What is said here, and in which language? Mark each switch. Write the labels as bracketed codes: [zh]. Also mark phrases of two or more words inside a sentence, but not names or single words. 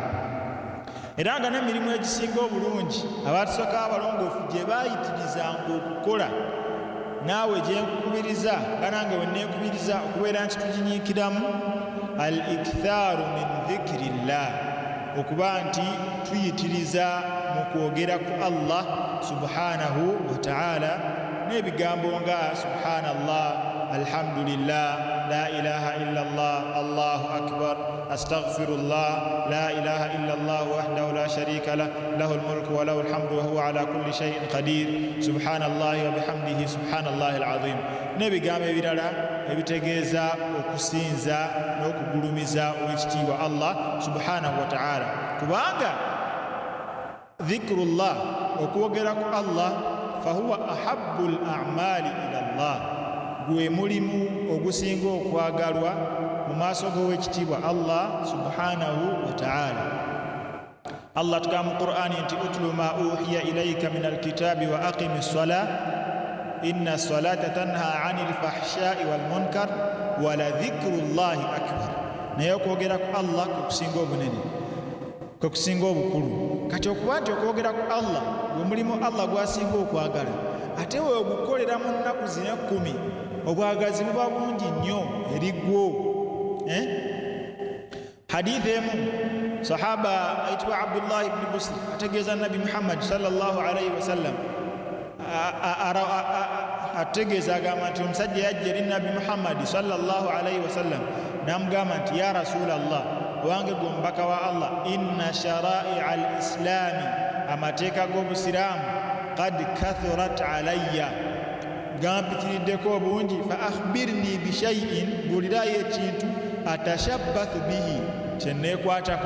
[lg] Era nga n'emirimu egisinga obulungi abaatusokawo abalongoofu gye baayitirizanga okukola, naawe gye nkukubiriza nga nange wenneekubiriza okubeera nti tuginyiikiramu, [ar] الإكثار من ذكر الله, [lg] okuba nti tuyitiriza mu kwogera ku Allah [ar] سبحانه وتعالى [lg] n'ebigambo nga [ar] سبحان الله، الحمد لله، لا إله إلا الله، الله أكبر، أستغفر الله، لا إله إلا الله وحده لا شريك له، له الملك وله الحمد وهو على كل شيء قدير، سبحان الله وبحمده سبحان الله العظيم, [lg] n'ebigambo ebirala ebitegeeza okusinza n'okugulumiza ow'ekitiibwa Allah [ar] سبحانه وتعالى. [lg] Kubanga dhikrullah, okwogera ku Allah, [ar] فهو أحب الأعمال إلى الله, [lg] gwe mulimu ogusinga okwagalwa mu maaso g'owekitiibwa Allah [ar] سبحانه وتعالى. Allah [lg] tugamba mu Qur'ani nti [ar] اتل ما أوحي إليك من الكتاب وأقم الصلاة إن الصلاة تنهى عن الفحشاء والمنكر ولذكر الله أكبر. [lg] Naye okwogera ku Allah kukusinga obunene, kukusinga obukulu. Kati okuba nti okwogera ku Allah gwe mulimu Allah gwasinga okwagala, ate we ogukolera mu nnaku zino 10, obwagazi buba bungi nnyo eri gwo. Hadithi emu, sahaba ayitibwa Abdullah ibn Busr ategeeza Nabi Muhammad [ar] صلى الله عليه وسلم, [lg] ategeeza agamba nti omusajja yajja eri Nabi Muhammad [ar] صلى الله عليه وسلم [lg] n'amugamba nti [ar] يا رسول الله, [lg] owange gwe omubaka wa Allah, [ar] إن شرائع الإسلام, [lg] amateeka g'obusiraamu, [ar] قد كثرت علي, [lg] gampitiriddeko obungi, [ar] فأخبرني بشيء, [lg] buulirayo ekintu [ar] أتشبث به, [lg] kyenneekwatako.